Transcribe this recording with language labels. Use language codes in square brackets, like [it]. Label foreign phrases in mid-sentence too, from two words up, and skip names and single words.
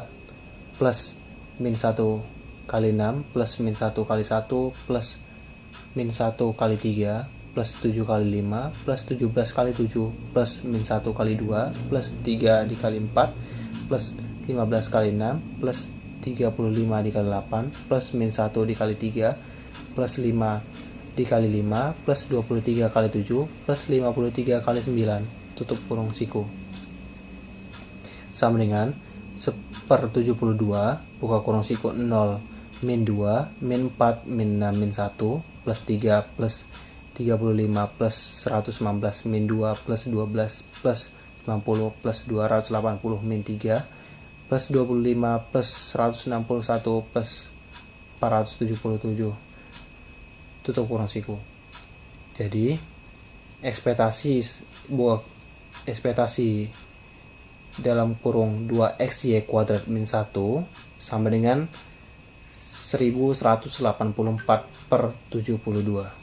[id] plus min 1 kali 6 plus min 1 kali 1 plus min 1 kali 3 plus 7 kali 5 plus 17 kali 7 plus min 1 kali 2 plus 3 dikali 4 plus 15 kali 6 plus 35 dikali 8 plus min 1 dikali 3 plus 5 dikali 5 plus 23 kali 7 plus 53 kali 9 tutup kurung siku sama dengan 1/72 buka kurung siku 0 min 2 min 4 min 6 min 1 plus 3 plus 35 plus 119 min 2 plus 12 plus 90 plus 280 min 3 plus 25 plus 161 plus 477 tutup kurung siku. Jadi ekspektasi dalam kurung 2XY kuadrat min 1 sama dengan 1184/72.